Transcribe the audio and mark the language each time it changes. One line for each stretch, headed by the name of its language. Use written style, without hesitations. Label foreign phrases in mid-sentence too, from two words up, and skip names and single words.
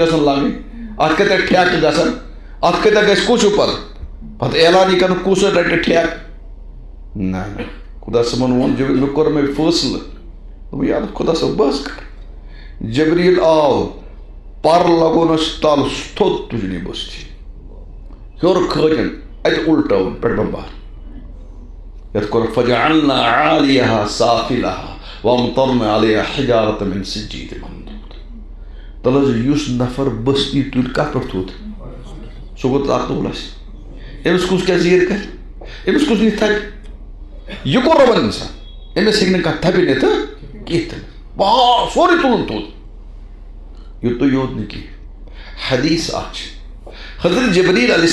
Kashmiri: گژھن لاگٕنۍ اَتھ کۭتیاہ ٹھیکہٕ گژھن اَتھ کۭتیاہ گژھِ کُس ہیوٗ پتہٕ اعلان یہِ کرُن کُس رَٹہِ ٹھیکہٕ نہ خۄدا صٲبن ووٚن مےٚ کوٚر مےٚ فٲصلہٕ دوٚپُن یاد خۄدا صٲب بہٕ حظ کرٕ جبریٖل آو پر لگوونَس تل تھوٚد تُجِن یہِ بستی ہیوٚر کھٲجِن اَتہِ اُلٹٲوُن پٮ۪ٹھ بمبار یَتھ کوٚر
Arabic: فجعلنا عالیہا سافلہا وامطرنا علیہا حجارة من سجیٖل منضوٗد
Kashmiri: تل حظ یُس نفر بستی تُلہِ کتھ پٮ۪ٹھ تھوٚد سُہ گوٚو طاقتور آسہِ أمِس کُس کیٛاہ زیٖر کرِ أمِس کُس نِتھ تھپہِ یہِ کوٚر رۄبن اِنسان أمِس ہیٚکہِ نہٕ کانٛہہ تھپہِ نِتھ کینٛہہ تہِ سورُے تُلُن تھوٚد یوٚتُے یوت نہٕ کینٛہہ حدیث اکھ چھِ حضرت جبریٖل علیہ